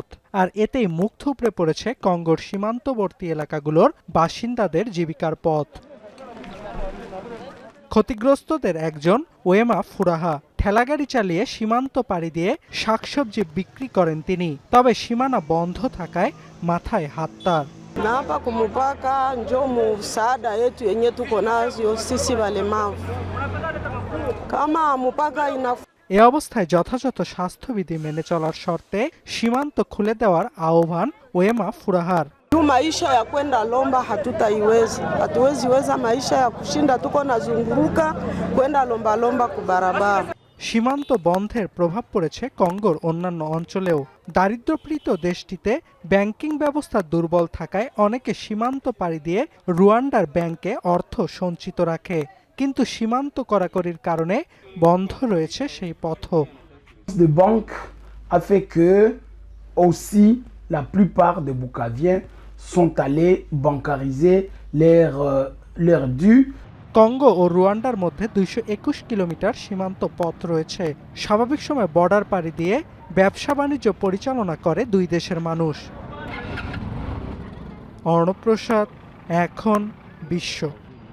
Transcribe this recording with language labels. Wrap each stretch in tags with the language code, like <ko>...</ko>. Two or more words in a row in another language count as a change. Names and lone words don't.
<bn>আর এতেই মুখ থুবড়ে পড়েছে কঙ্গোর সীমান্তবর্তী এলাকাগুলোর বাসিন্দাদের জীবিকার পথ। ক্ষতিগ্রস্তদের একজন ওয়েমা ফুরাহা। ঠেলাগাড়ি চালিয়ে সীমান্ত পাড়ি দিয়ে শাকসবজি বিক্রি করেন তিনি। তবে সীমানা বন্ধ থাকায় মাথায় হাত তার।</bn> <sw>Na hapa kumupaka njo msaada yetu yenye tuko nayo sisi walemavu kama mupaka ina</sw> <bn>এ অবস্থায় যথাযথ স্বাস্থ্যবিধি মেনে চলার শর্তে সীমান্ত খুলে দেওয়ার আহ্বান ওয়েমা ফুরাহার।</bn> <sw>maisha ya kwenda lomba hatuwezi weza maisha ya kushinda tuko nazunguruka kwenda lomba kubarabara।</sw> <bn>সীমান্ত বন্ধের প্রভাব পড়েছে কঙ্গোর অন্যান্য অঞ্চলেও। দারিদ্র্যপীড়িত দেশটিতে ব্যাংকিং ব্যবস্থা দুর্বল থাকায় অনেকে সীমান্ত পাড়ি দিয়ে রুয়ান্ডার ব্যাংকে অর্থ সঞ্চিত রাখে, কিন্তু সীমান্ত কড়াকড়ির কারণে বন্ধ রয়েছে সেই পথও।</bn> <fr>De banque a fait que aussi la plupart des Bukaviens sont allés bancariser leurs dus।</fr> <bn>কঙ্গো ও রুয়ান্ডার মধ্যে 221 কিলোমিটার সীমান্ত পথ রয়েছে। স্বাভাবিক সময় বর্ডার পাড়ি দিয়ে ব্যবসা বাণিজ্য পরিচালনা করে দুই দেশের মানুষ। অর্ণব প্রসাদ, এখন বিশ্ব।</bn>